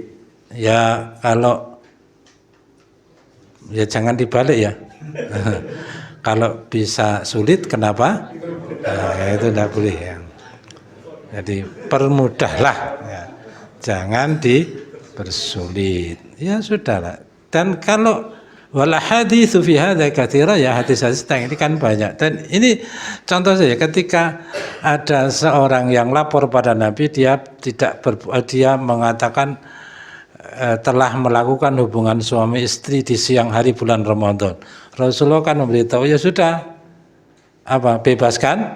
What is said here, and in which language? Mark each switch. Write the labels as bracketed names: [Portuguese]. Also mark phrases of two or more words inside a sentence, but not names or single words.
[Indonesian] Ya kalau ya jangan dibalik ya. Kalau bisa sulit kenapa? Itu tidak boleh ya. Jadi permudahlah, ya. Jangan dipersulit. Ya sudahlah. Dan kalau [Arabic] والأحاديث في هذا كثيرة, [Indonesian] ya hadis-hadis ini kan banyak. Dan ini contoh saja, ketika ada seorang yang lapor pada Nabi, dia mengatakan telah melakukan hubungan suami istri di siang hari bulan Ramadan. Rasulullah kan memberitahu, ya sudah, bebaskan.